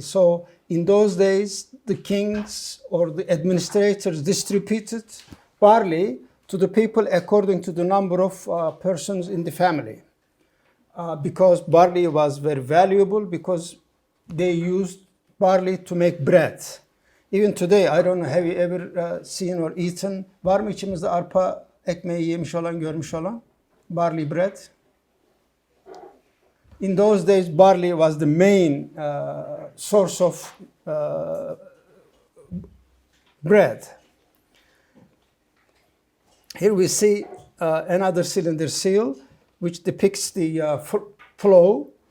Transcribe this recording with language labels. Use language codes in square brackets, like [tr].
[en] So in those days, the kings or the administrators distributed barley to the people according to the number of persons in the family. Because barley was very valuable, because they used barley to make bread. Even today, I don't know, have you ever seen or eaten? [tr] Var mı içimizde arpa ekmeği yemiş olan, görmüş olan? [en] Barley bread. In those days, barley was the main source of bread. Here we see another cylinder seal, which depicts the flow.